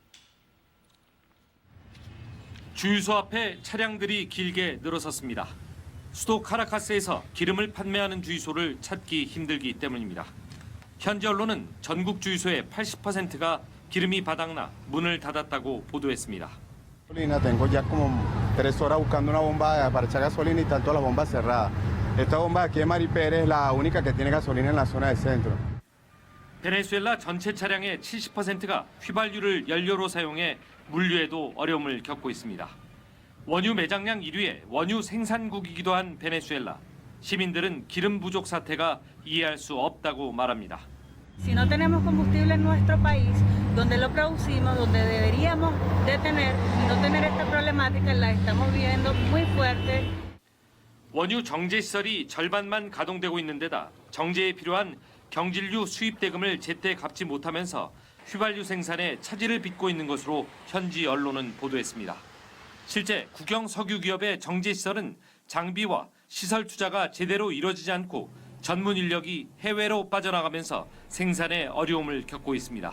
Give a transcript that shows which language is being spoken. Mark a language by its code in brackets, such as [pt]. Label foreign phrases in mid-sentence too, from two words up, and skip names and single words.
[ko] 주유소 앞에 차량들이 길게 늘어섰습니다. 수도 카라카스에서 기름을 판매하는 주유소를 찾기 힘들기 때문입니다. 현지 언론은 전국 주유소의 80%가 기름이 바닥나 문을 닫았다고 보도했습니다. [es] Tengo ya como 3 horas buscando una bomba para echar gasolina y están todas las bombas cerradas. Esta bomba aquí de Maripere es la única que tiene gasolina en la zona del centro. [ko] 베네수엘라 전체 차량의 70%가 휘발유를 연료로 사용해 물류에도 어려움을 겪고 있습니다. 원유 매장량 1위의 원유 생산국이기도 한 베네수엘라. 시민들은 기름 부족 사태가 이해할 수 없다고 말합니다. [es] Si no tenemos combustible en nuestro país, donde lo producimos, donde deberíamos de tener y no tener esta problemática, la estamos viendo muy fuerte. [ko] 원유 정제 시설이 절반만 가동되고 있는 데다 정제에 필요한 경질유 수입 대금을 제때 갚지 못하면서 휘발유 생산에 차질을 빚고 있는 것으로 현지 언론은 보도했습니다. 실제 국영 석유 기업의 정제 시설은 장비와 시설 투자가 제대로 이루어지지 않고 전문 인력이 해외로 빠져나가면서 생산에 어려움을 겪고 있습니다.